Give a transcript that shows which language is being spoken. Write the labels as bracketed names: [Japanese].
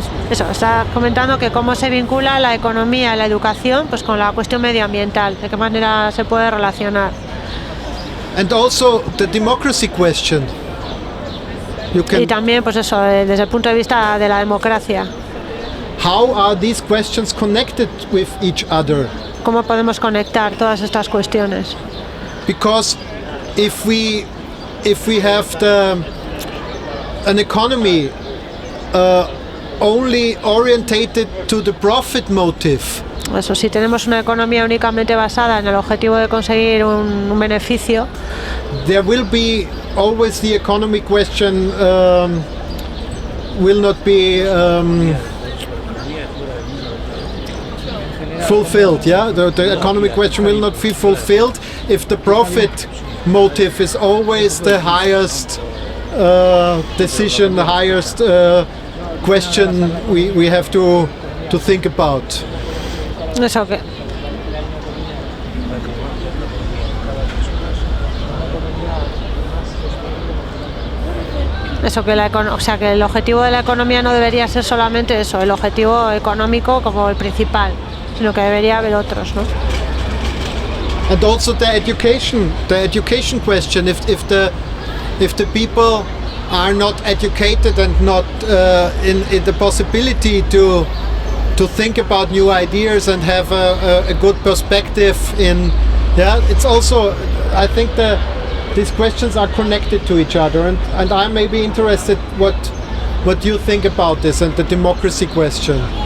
[Spanish] eso, está comentando que cómo se vincula la economía y la educación pues con la cuestión medioambiental, de qué manera se puede relacionar. [English] And also the democracy question. [Spanish] Y también pues eso, desde el punto de vista de la democracia. [English] How are these questions connected with each other? [Spanish] ¿Cómo podemos conectar todas estas cuestiones? [English] Because if we have an economy only orientated to the profit motive. [Spanish] Eso, si tenemos una economía únicamente basada en el objetivo de conseguir un beneficio, [English] there will be always the economic question will not be fulfilled. Yeah, the economic question will not be fulfilled if the profit motive is always the highest decision, the highest question we have to think about. [Spanish] Eso que eso, que que el objetivo de la economía no debería ser solamente eso, el objetivo económico como el principal, sino que debería haber otros, ¿no? [English] And also the education question. If the people are not educated and not in the possibility to think about new ideas and have a good perspective it's also, I think these questions are connected to each other, and I may be interested what you think about this and the democracy question.